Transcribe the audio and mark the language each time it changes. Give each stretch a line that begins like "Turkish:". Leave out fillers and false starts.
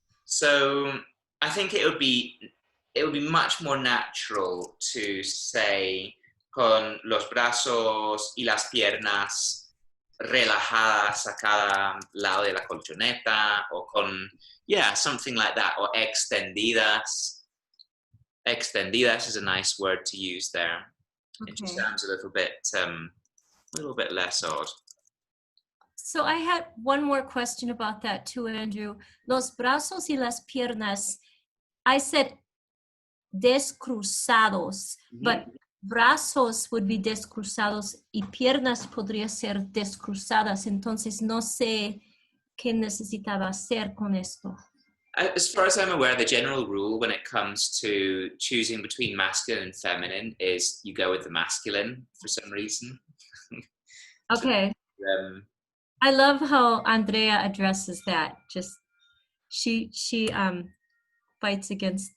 English: So I think it would be much more natural to say
Spanish: con los brazos y las piernas relajadas a cada lado de la colchoneta,
English: or con, yeah, something like that, or extendidas. Extendidas is a nice word to use there. Okay. It just sounds a little bit less odd. So I had one more question about that too, Andrew.
Spanish: Los brazos y las piernas,
English: I said
Spanish: descruzados, but brazos would be descruzados y piernas podría ser descruzadas. Entonces no sé qué necesitaba hacer con esto.
English: As far as I'm aware, the general rule when it comes to choosing between masculine and feminine is you go with the masculine for some reason. Okay. So, I love how Andrea addresses that. Just she fights against.